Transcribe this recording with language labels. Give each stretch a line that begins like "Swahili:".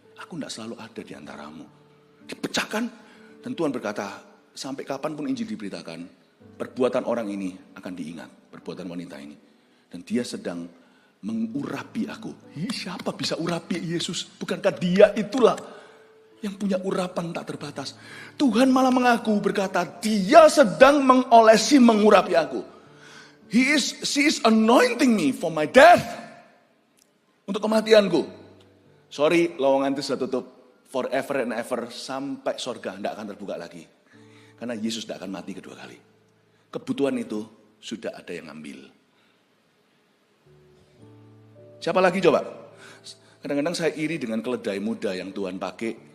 Indonesian: Aku tidak selalu ada di antaramu. Dipecahkan. Dan Tuhan berkata, sampai kapanpun Injil diberitakan, perbuatan orang ini akan diingat. Perbuatan wanita ini. Dan dia sedang mengurapi aku. Siapa bisa urapi Yesus? Bukankah dia itulah yang punya urapan tak terbatas. Tuhan malah mengaku berkata, dia sedang mengurapi aku.
English: She is anointing me for my death.
Indonesian: Untuk kematianku. Sorry, lowongan itu sudah tutup
English: forever and ever
Indonesian: sampai sorga tidak akan terbuka lagi. Karena Yesus tidak akan mati kedua kali. Kebutuhan itu sudah ada yang ambil. Siapa lagi coba? Kadang-kadang saya iri dengan keledai muda yang Tuhan pakai.